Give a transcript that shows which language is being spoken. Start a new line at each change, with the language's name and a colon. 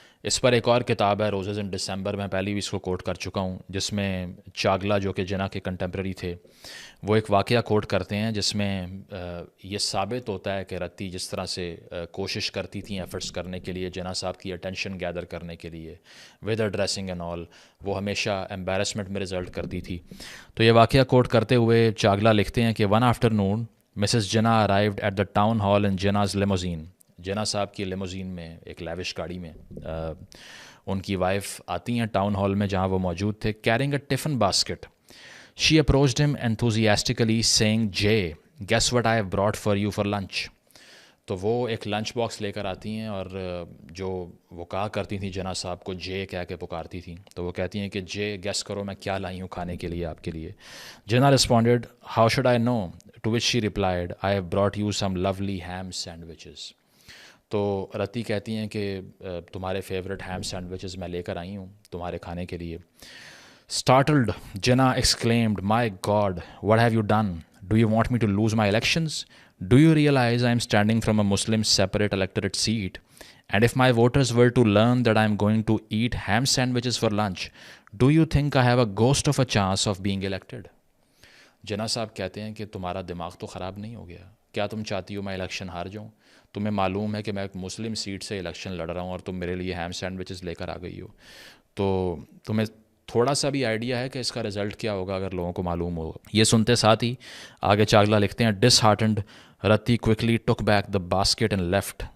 Urdu: اس پر ایک اور کتاب ہے روزز ان ڈسمبر، میں پہلے بھی اس کو کوٹ کر چکا ہوں، جس میں چاگلا جو کہ جنا کے کنٹمپریری تھے وہ ایک واقعہ کوٹ کرتے ہیں جس میں یہ ثابت ہوتا ہے کہ رتی جس طرح سے کوشش کرتی تھیں ایفرٹس کرنے کے لیے جنا صاحب کی اٹینشن گیدر کرنے کے لیے
English: with dressing and all,
Urdu: وہ ہمیشہ ایمبیرسمنٹ میں رزلٹ کرتی تھی. تو یہ واقعہ کوٹ کرتے ہوئے چاگلا لکھتے ہیں کہ
English: One afternoon Mrs Jinnah arrived at the town hall in Jinnah's limousine.
Urdu: جنا صاحب کی لیموزین میں، ایک لیوش گاڑی میں ان کی وائف آتی ہیں ٹاؤن ہال میں جہاں وہ موجود تھے،
English: Carrying a tiffin basket. She approached him enthusiastically saying, Jay, guess what I have brought for you for lunch.
Urdu: تو وہ ایک لنچ باکس لے کر آتی ہیں، اور جو وہ کہا کرتی تھیں جنا صاحب کو جے کہہ کے پکارتی تھیں، تو وہ کہتی ہیں کہ جے گیس کرو میں کیا لائی ہوں کھانے کے لیے آپ کے لیے.
English: Jinnah responded how should I know, to which she replied I have brought you some lovely ham sandwiches.
Urdu: تو رتی کہتی ہیں کہ تمہارے فیوریٹ ہیم سینڈوچز میں لے کر آئی ہوں تمہارے کھانے کے لیے.
English: Startled, Jinnah exclaimed, My God, what have you done? Do you want me to lose my elections? Do you realize I am standing from a Muslim separate electorate seat? And if my voters were to learn that I am going to eat ham sandwiches for lunch, do you think I have a ghost of a chance of being elected?
Urdu: جنا صاحب کہتے ہیں کہ تمہارا دماغ تو خراب نہیں ہو گیا؟ کیا تم چاہتی ہو میں الیکشن ہار جاؤں؟ تمہیں معلوم ہے کہ میں ایک مسلم سیٹ سے الیکشن لڑ رہا ہوں اور تم میرے لیے ہیم سینڈوچز لے کر آ گئی ہو. تو تمہیں تھوڑا سا بھی آئیڈیا ہے کہ اس کا رزلٹ کیا ہوگا اگر لوگوں کو معلوم ہو؟ یہ سنتے ساتھ ہی آگے چاگلا لکھتے ہیں
English: Disheartened Ruttie quickly took back the basket and left.